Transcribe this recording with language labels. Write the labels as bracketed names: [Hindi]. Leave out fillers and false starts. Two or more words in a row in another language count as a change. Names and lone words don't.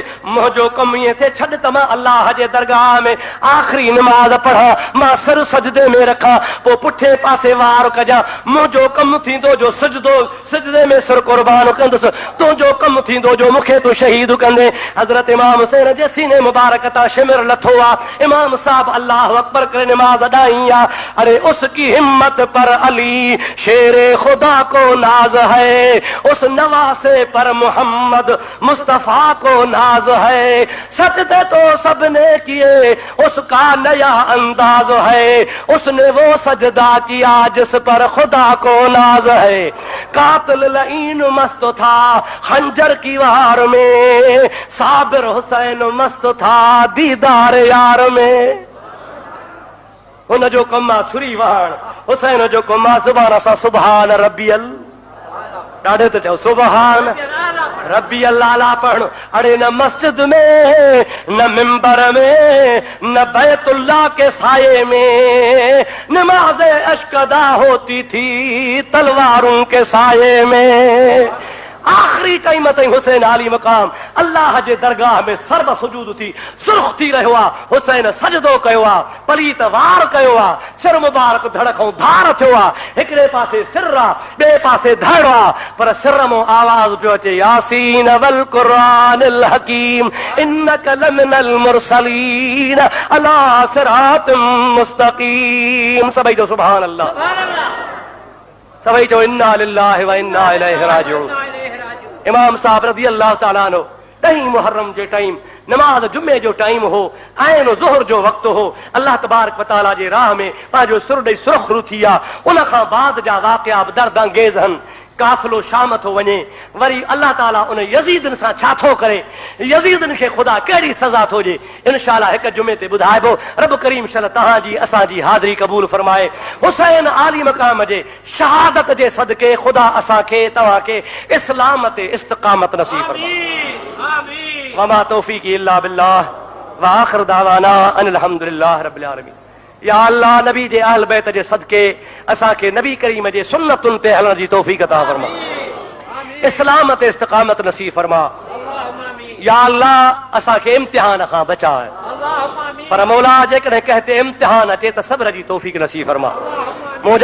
[Sindhi] मुंहिंजो कमु ईअं थिए, छॾ त मां अल्लाह जे दरगाह में आख़िरी नमाज़ पढ़ां, मां सिर सजदे में रखां, पोइ पुठे पासे वार कजां। मुंहिंजो कमु थींदो जो सजदे में सिर कुर्बान कंदुसि, तुंहिंजो कमु थींदो जो मूंखे तूं शहीद कंदे। हज़रत इमाम हुसैन जे सीने मुबारक तां शिमिर लथो आहे। इमाम साहब [Arabic] الله أكبر [Sindhi] करे नमाज अॾाई आहे। [Urdu] ارے اس کی ہمت پر علی شیر خدا کو ناز ہے، اس نواسے پر محمد مصطفیٰ کو ناز ہے، سجدے تو سب نے کیے اس کا نیا انداز ہے، اس نے وہ سجدہ کیا جس پر خدا کو ناز ہے. قاتل لعین مست تھا خنجر کی وار میں، صابر حسین مست تھا دیدار یار میں. [Sindhi] हुन जो कमु आहे छुरी वहण, हुसैन जो कमु आहे ज़ुबान सां [Arabic] سبحان ربي, [Sindhi] ॾाढे त चओ [Arabic] سبحان ربي الأعلى [Sindhi] पढ़णु। [Urdu] اڑے نہ مسجد میں، نہ منبر میں، نہ بیت اللہ کے سائے میں نماز عشق ادا ہوتی تھی تلواروں کے سائے میں. [Sindhi] आख़िरी टाइम ताईं हुसैन आली मक़ाम अल्लाह जे दरगाह में सर्व सुजूद थी सुर्ख थी रहियो आहे। हुसैन सजदो कयो आहे, पलीत वार कयो आहे, सिर मुबारक धड़ खां धार थियो आहे। हिकिड़े पासे सिर आहे, ॿिए पासे धड़ आहे, पर सिर मां आवाज़ पियो अचे, [Arabic] يس والقرآن الحكيم إنك لمن المرسلين على صراط مستقيم. [Sindhi] सभई जो [Arabic] سبحان الله, [Sindhi] सभई जो [Arabic] إنا لله وإنا إليه راجعون. [Sindhi] इमाम साहब [Arabic] رضي الله تعالى عنه [Sindhi] 10 मुहर्रम जे टाइम नमाज जुमे जो टाइम हो, ऐं ज़ोहर जो वक़्तु हो। [Arabic] الله تبارك وتعالى [Sindhi] जे राह में पंहिंजो सुर ॾेई सुरखरू थी आहे। उन खां बाद जा वाक़िया बि दर्द अंगेज़ आहिनि। काफ़िलो शाम थो वञे, वरी अल्लाह ताला उन यज़ीदनि सां छा थो करे, यज़ीदनि खे ख़ुदा कहिड़ी सज़ा थो ॾे, इंशाअल्लाह हिकु जुमे ते ॿुधाइबो। रब करीम शल तव्हांजी असांजी हाज़िरी क़बूल फरमाए। हुसैन आली मक़ाम जे शहादत जे सदके ख़ुदा असांखे तव्हांखे इस्लाम ते इस्तिक़ामत नसीब फरमाए। [Arabic] وما توفيقي إلا بالله وآخر دعوانا أن الحمد لله رب العالمين. [Sindhi] या अल्लाह नबी जे अहल बैत जे सदके असांखे नबी करीम जे सुन्नतुनि ते हलण जी तौफ़ीक़ अता फरमा, इस्लाम ते इस्तिक़ामत नसीब फरमा। या अल्लाह असांखे इम्तिहान खां बचाए, पर मौला जेकॾहिं कंहिं ते इम्तिहान अचे त सब्र जी तौफ़ीक़ नसीब फरमा।